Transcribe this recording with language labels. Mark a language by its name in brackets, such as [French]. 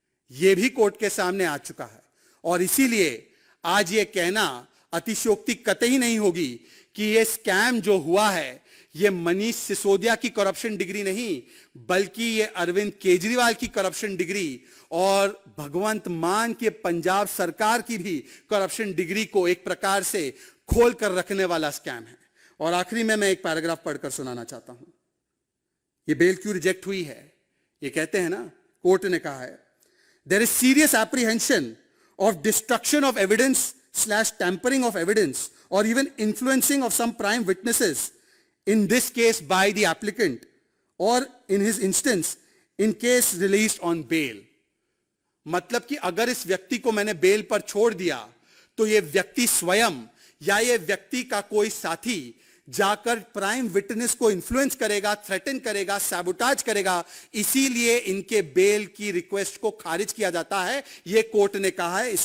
[Hindi] यह भी कोर्ट के सामने आ चुका है। और इसीलिए आज यह कहना अतिशयोक्ति कतई नहीं होगी कि यह स्कैम जो हुआ है यह मनीष सिसोदिया की करप्शन डिग्री नहीं, बल्कि यह अरविंद केजरीवाल की करप्शन डिग्री और भगवंत मान के पंजाब सरकार की भी करप्शन डिग्री को एक प्रकार से खोल कर रखने वाला स्कैम है। और आखिरी में मैं एक पैराग्राफ पढ़कर सुनाना चाहता हूं। यह बेल क्यों रिजेक्ट हुई है? यह कहते हैं ना, कोर्ट ने कहा है, [English] There is serious apprehension of destruction of evidence / tampering of evidence or even influencing of some prime witnesses in this case by the applicant or in his instance in case released on bail। [Hindi] मतलब कि अगर इस व्यक्ति को मैंने bell पर छोड़ दिया तो यह व्यक्ति स्वयं या यह व्यक्ति का कोई साथी जाकर प्राइम विटनेस को इन्फ्लुएंस करेगा, थ्रेटन करेगा, सैबोटाज करेगा, इसीलिए इनके बेल की रिक्वेस्ट को खारिज किया जाता है, यह कोर्ट ने कहा है।